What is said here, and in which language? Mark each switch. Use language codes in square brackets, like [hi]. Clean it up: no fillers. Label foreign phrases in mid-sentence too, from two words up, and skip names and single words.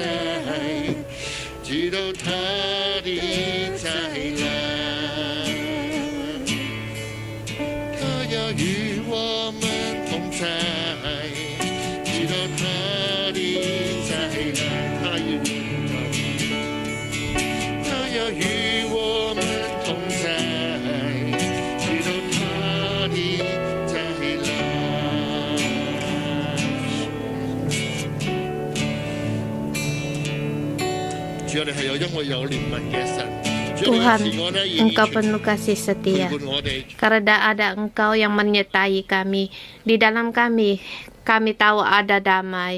[zh] 直到他的再来，他要与我们同在。直到他的再来，他要与我们同在。直到他的再来。 [id] Tuhan, Engkau penuh kasih setia. Karena ada Engkau yang menyertai kami. Di dalam kami tahu ada damai.